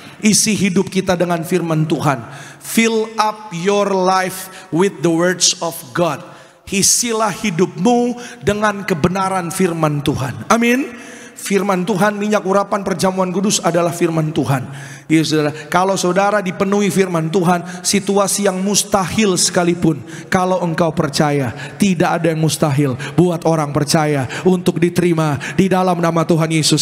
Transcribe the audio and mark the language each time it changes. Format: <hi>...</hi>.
<id>Isi hidup kita dengan firman Tuhan.</id> <en>Fill up your life with the words of God.</en> <id>Isilah hidupmu dengan kebenaran firman Tuhan. Amin. Firman Tuhan, minyak urapan perjamuan kudus adalah firman Tuhan. Ya, saudara, kalau saudara dipenuhi firman Tuhan, situasi yang mustahil sekalipun, kalau engkau percaya, tidak ada yang mustahil buat orang percaya untuk diterima di dalam nama Tuhan Yesus.</id>